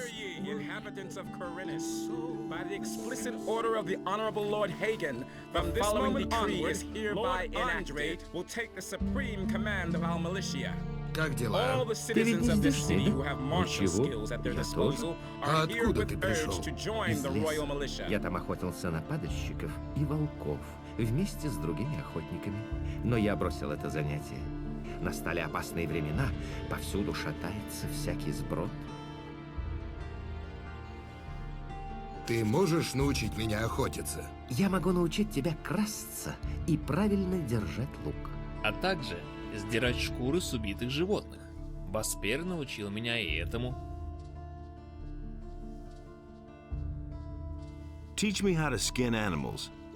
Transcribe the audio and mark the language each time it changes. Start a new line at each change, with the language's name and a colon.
English: Hear ye, inhabitants of Corinus. By the explicit order of the Honorable Lord Hagen, the following decree is hereby enacted will take the supreme command of our militia.
Russian: Как дела?
English: All the citizens of this city who have martial skills at their disposal are herewith urged to join the royal militia.
Russian: Я там охотился на падальщиков и волков вместе с другими охотниками, но я бросил это занятие. Настали опасные времена, повсюду шатается всякий сброд. Ты можешь научить меня охотиться? Я могу научить тебя красться и правильно держать лук. А также сдирать шкуры с убитых животных. Баспер научил меня и этому.
English: Teach me how to skin animals.